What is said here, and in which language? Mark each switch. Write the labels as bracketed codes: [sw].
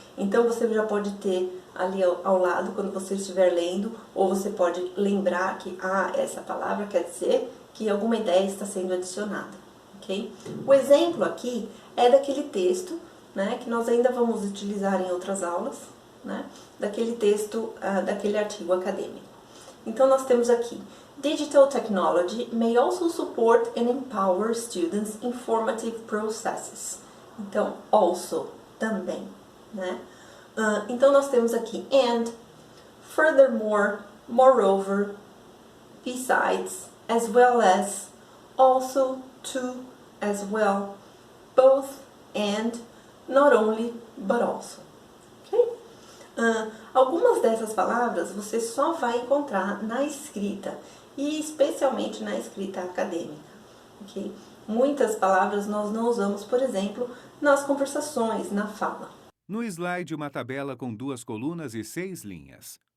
[pt] Então, você já pode ter ali ao lado, quando você estiver lendo, ou você pode lembrar que, essa palavra quer dizer que alguma ideia está sendo adicionada, ok? O exemplo aqui é daquele texto, né, que nós ainda vamos utilizar em outras aulas, né, daquele texto, daquele artigo acadêmico. Então, nós temos aqui, [en] Digital technology may also support and empower students' in formative processes. Então, also, [pt] também, né? Então, nós temos aqui [en] and, furthermore, moreover, besides, as well as, also, to, as well, both, and, not only, but also. Ok? [pt] Algumas dessas palavras você só vai encontrar na escrita, e especialmente na escrita acadêmica. Okay? Muitas palavras nós não usamos, por exemplo, nas conversações, na fala. No slide, uma tabela com 2 colunas e 6 linhas.